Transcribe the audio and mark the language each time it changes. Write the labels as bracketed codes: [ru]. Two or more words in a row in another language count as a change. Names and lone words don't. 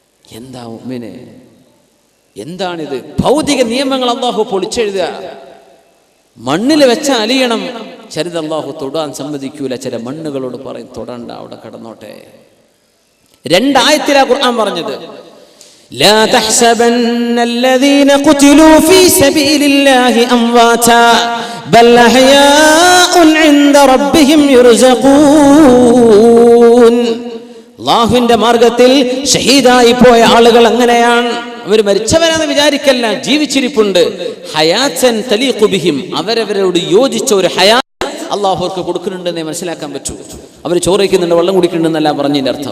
[ml] എന്താ മുഅ്മിനെ, എന്താണിത്? ഭൗതിക നിയമങ്ങൾ അല്ലാഹു പൊളിച്ചെഴുതുക. മണ്ണിൽ വെച്ച അലിയണം, ചിലത് അല്ലാഹു തൊടാൻ സമ്മതിക്കൂല. ചില മണ്ണുകളോട് പറയും തൊടണ്ട, അവിടെ കടന്നോട്ടെ. രണ്ടായത്തിലാ ഖുർആൻ പറഞ്ഞത്, [ar] لا تحسبن الذين قتلوا في سبيل الله أمواتا بل أحياء عند ربهم يرزقون. [ml] അല്ലാഹുവിന്റെ മാർഗത്തിൽ ഷഹീദായി പോയ ആളുകൾ അങ്ങനെയാണ്. അവർ മരിച്ചവരാണെന്ന് വിചാരിക്കല്ല, ജീവിച്ചിരിപ്പുണ്ട്. [ar] حياة تليق بهم, [ml] അവരവരോട് യോജിച്ച ഒരു ഹയാത്ത് അല്ലാഹു അവർക്ക് കൊടുക്കുന്നുണ്ടെന്നേ മനസ്സിലാക്കാൻ പറ്റൂ. അവർ ചോറയ്ക്കുന്നുണ്ട്, വെള്ളം കുടിക്കുന്നുണ്ടെന്നല്ല പറഞ്ഞതിന്റെ അർത്ഥം.